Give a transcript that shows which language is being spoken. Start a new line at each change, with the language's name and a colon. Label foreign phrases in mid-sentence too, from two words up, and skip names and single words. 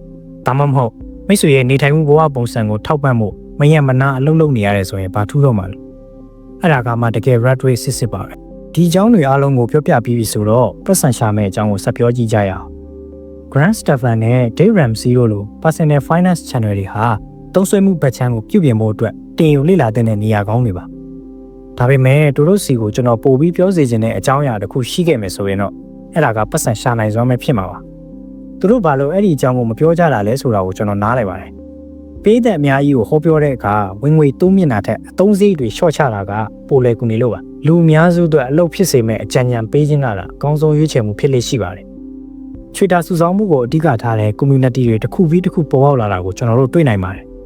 Burmese: ဒါမှမဟုတ်မိတ်ဆွေရဲ့နေထိုင်မှုဘဝပုံစံကိုထောက်ပံ့ဖို့မရမနာအလုပ်လုပ်နေရတယ်ဆိုရင်ဘာထူးတော့မှာလဲအဲ့ဒါကမှတကယ်
English: rat race
Burmese: စစ်ပါပဲဒီအကြောင်းတွေအားလုံးကိုပြောပြပြီးပြီဆိုတော့ပတ်စံရှာမယ့်အကြော င်းကိုဆက်ပြောကြည့်ကြရအောင် Grant Stephan နဲ့ Dave Ramsey တို့လို
English: personal finance channel
Burmese: တွေဟာသုံးစွဲမှုဘက်ချမ်းကိုပြုပြင်ဖို့အတွက်တင်ယူလေ့လာတဲ့နေရာကောင်းတွေပါဒါပေ မဲ့တို့စီကိုကျွန်တော်ပို့ပြီးပြောစီခြင်းတဲ့အကြောင်းအရာတစ်ခုရှိခဲ့မယ်ဆိုရင်တော့အဲ့ဒါကပတ်စံရှာနိုင်စွမ်းပဲဖြစ်မှာပါသူတို့ဘာလို့အဲ့ဒီအကြောင်းကိုမပြောကြတာလဲဆိုတာကိုကျွန်တော်နားလည်ပါတယ်ပေးတဲ့အများကြီးကိုဟောပြောတဲ့အခါဝင်ငွေတိုးမြင့်တာထက်အသုံးစရိတ်တွေရှော့ချတာကပိုလေကူနေလို့ပါလူအများစုအတွက်အလုပ်ဖြစ်စေမဲ့အကြံဉာဏ်ပေးခြင်းကအကောင်းဆုံးရွေးချယ်မှုဖြစ်လေရှိပါတယ်ချွေတာစုဆောင်းမှုကိုအဓိကထားတဲ့ community တွေတစ်ခုပြီးတစ်ခုပေါ်ပေါက်လာတာကိုကျွန်တော်တို့တွေ့နိုင်ပါတယ်